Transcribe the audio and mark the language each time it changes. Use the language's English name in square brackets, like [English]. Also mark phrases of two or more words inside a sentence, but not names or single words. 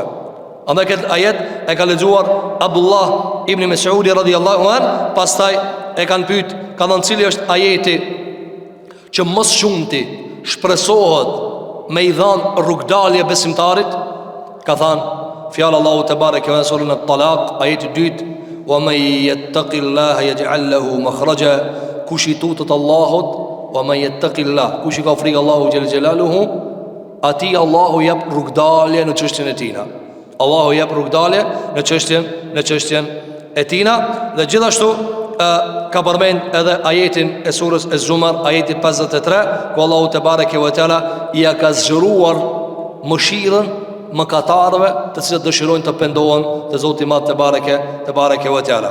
[Albanian] Andaj këtë ajet e ka lexuar Abdullah ibn Mas'udi [Arabic] رضي الله عن, [Albanian] pastaj e kanë pyet, ka thënë cili është ajeti që mos shumti shpresohet me i dhanë rrugdalje besimtarit. Ka thënë fjallë Allahu [Arabic] تبارك و [Albanian] surën at-Talaq, ajeti 2, [Arabic] ومن يتق الله يجعل له مخرجا. [Albanian] Kush i tutet Allahut, [Arabic] ومن يتق الله, [Albanian] kush i ka frikë Allahu [Arabic] جل جلاله, [Albanian] ati Allahu jep rrugdalje në çështjen e tina. Allahu jep rrugdalje në çështjen e tina. Dhe gjithashtu ka përmend edhe ajetin e surës Az-Zumar, ajeti 53, ku Allahu [Arabic] تبارك وتعالى [Albanian] ia ka zgjuruar mëshirën mëkatarëve të cilët dëshirojnë të pendohen te Zoti i Madh [Arabic] تبارك وتعالى.